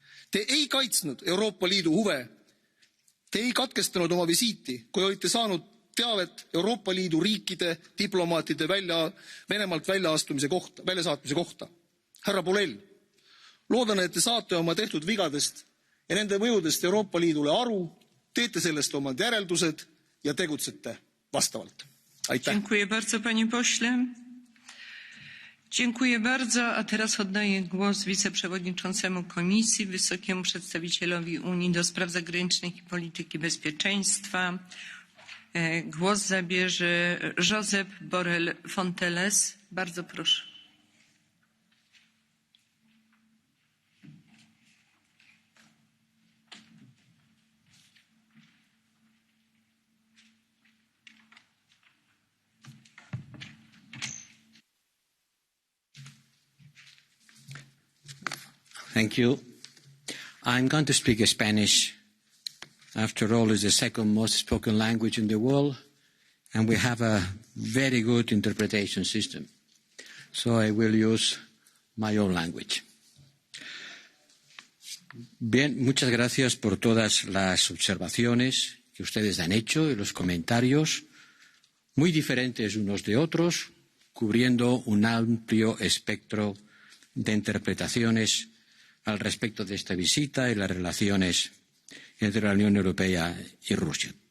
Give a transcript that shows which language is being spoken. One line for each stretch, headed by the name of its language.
Estonian: Te ei kaitsnud Euroopa Liidu huve. Te ei katkestanud oma visiiti, kui olite saanud teavet Euroopa Liidu riikide diplomaatide Venemaalt väljasaatmise kohta. Härra Borrell, loodan, et te saate oma tehtud vigadest ja nende mõjudest Euroopa Liidule aru, teete sellest omad järeldused ja tegutsete vastavalt. Aitäh.
Polish: Dziękuję bardzo, panie pośle. Dziękuję bardzo, a teraz oddaję głos wiceprzewodniczącemu Komisji, wysokiemu przedstawicielowi Unii do spraw zagranicznych i polityki bezpieczeństwa. Głos zabierze Josep Borrell Fonteles. Bardzo proszę.
English: Thank you. I'm going to speak Spanish. After all, it's the second most spoken language in the world, and we have a very good interpretation system. So I will use my own language.
Spanish: Bien, muchas gracias por todas las observaciones que ustedes han hecho y los comentarios, muy diferentes unos de otros, cubriendo un amplio espectro de interpretaciones al respecto de esta visita y las relaciones entre la Unión Europea y Rusia.